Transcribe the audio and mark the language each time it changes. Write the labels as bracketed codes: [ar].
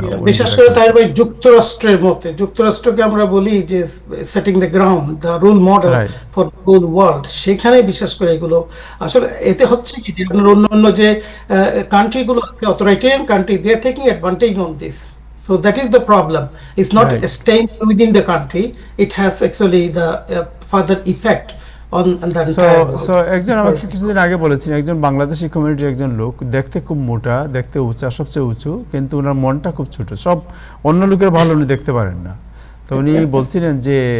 [bn] বিশেষ করে তাই ভাই যুক্তরাষ্ট্রের মতে, যুক্তরাষ্ট্রকে আমরা বলি যে [en] setting the ground, the role model for whole world, [bn] সেখানে বিশেষ করে এগুলো আসলে এতে হচ্ছে কি, যে আপনার অন্য যে কান্ট্রিগুলো আছে, authoritarian country, [en] They are taking advantage on this. So that is the problem. It's not staying within the country. It has actually the further effect on the entire world. [bn] So একজন আমাকে কিছুদিন আগে বলেছেন, একজন বাংলাদেশি কমিউনিটির একজন লোক, দেখতে খুব মোটা, দেখতে উঁচা, সবচেয়ে উঁচু, কিন্তু ওনার মনটা খুব ছোট, সব অন্য লোকের ভালো উনি দেখতে পারেন না। তো উনি বলছিলেন যে